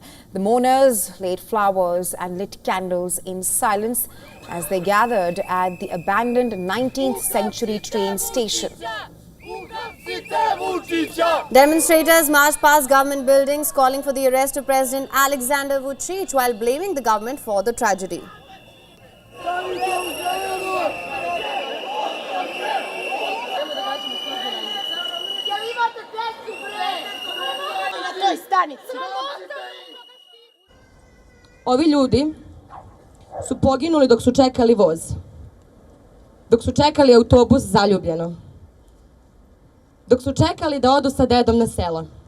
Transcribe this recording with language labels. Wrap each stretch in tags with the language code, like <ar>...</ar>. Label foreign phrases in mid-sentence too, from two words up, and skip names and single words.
<en>The mourners laid flowers and lit candles in silence as they gathered at the abandoned 19th century train station. Demonstrators marched past government buildings calling for the arrest of President Alexander Vučić while blaming the government for the tragedy.</en> <sr>Ovi ljudi su poginuli dok su čekali voz, dok su čekali autobus zaljubljeno, dok su čekali da odu sa dedom na selo.</sr>